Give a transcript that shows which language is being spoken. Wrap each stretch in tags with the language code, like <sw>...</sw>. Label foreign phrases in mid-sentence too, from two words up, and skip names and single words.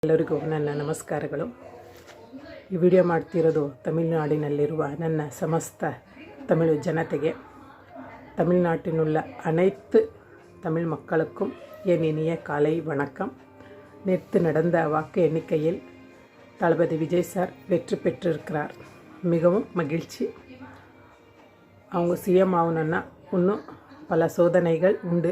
<kn>ಎಲ್ಲರಿಗೂ ನನ್ನ ನಮಸ್ಕಾರಗಳು. ಈ ವಿಡಿಯೋ ಮಾಡ್ತಿರೋದು ತಮಿಳುನಾಡಿನಲ್ಲಿರುವ ನನ್ನ ಸಮಸ್ತ தமிழ் ಜನತೆಗೆ,</kn> <ta>தமிழ்நாட்டினுள்ள அனைத்து தமிழ் மக்களுக்கும் என் இனிய காலை வணக்கம். நேற்று நடந்த வாக்கு எண்ணிக்கையில் தளபதி விஜய் சார் வெற்றி பெற்றிருக்கிறார். மிகவும் மகிழ்ச்சி. அவங்க சிஎம் ஆகணுன்னா இன்னும் பல சோதனைகள் உண்டு.</ta>